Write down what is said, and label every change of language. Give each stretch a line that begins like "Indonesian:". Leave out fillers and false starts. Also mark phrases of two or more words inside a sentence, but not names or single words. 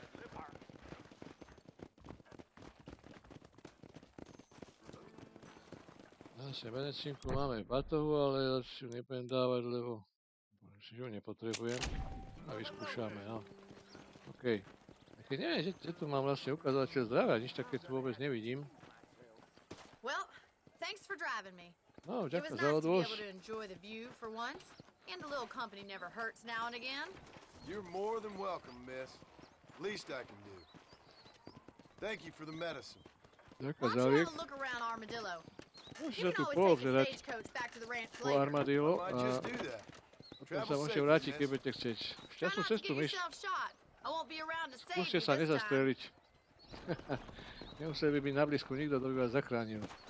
Slovak: Zase medicínku máme v batohu, ale si ju nebudem dávať, lebo si ju nepotrebujem. A vyskúšame, no. OK. Keď neviem, že tu mám vlastne ukazovateľ zdravia, nič také tu vôbec nevidím. No, ďakujem za odvoz.
English: You're more than welcome, miss. Least I can do. Thank you for the medicine.
Slovak: Ďakujem za liek. Môžete sa tu poobzerať po armadillo a potom sa môžete vrátiť, keď budete chcieť. Šťastnú cestu, miss. Skúste sa nezastreliť. Nemuseli by byť na blízku nikto, kto by vás zachránil.